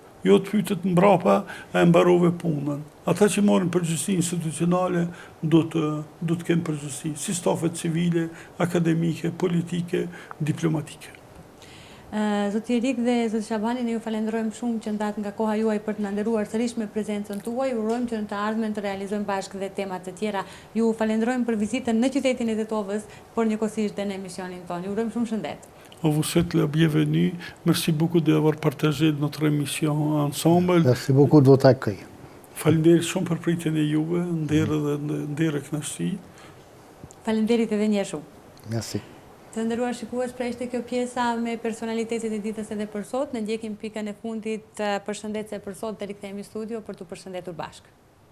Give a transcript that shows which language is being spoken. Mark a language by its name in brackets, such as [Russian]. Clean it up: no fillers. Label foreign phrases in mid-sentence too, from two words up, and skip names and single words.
[Albanian] Jo të pytet mbrapa e mbarove punën. Ata që marrin përgjegjësi institucionale do të kenë përgjegjësi, si stafet civile, akademike, politike, diplomatike. Zoti Erik dhe zoti Shabani, ne ju falenderojmë shumë që ndat nga koha juaj për të na nderuar sërish me prezencën tuaj. Urojmë që në të ardhmen të realizojmë bashkë dhe temat të tjera. Ju falenderojmë për vizitën në qytetin e Tetovës, por njëkohësisht dhe në emisionin tonë. Ju urojmë shumë shëndet. [French] Vous souhaite la bienvenue. Merci beaucoup d'avoir partagé notre émission ensemble. Merci beaucoup de votre accueil. [Albanian] Faleminderit shumë për pritjen e juve, ndërë kënaqësi. Faleminderit edhe një herë shumë. [French] Merci. [Albanian] Të nderuar shikues, pra ishte kjo pjesa me personalitetet e ditës edhe për sot. Ne ndjekim pikën e fundit përshëndetse për sot dhe rikthehemi në studio për t'u përshëndetur bashkë.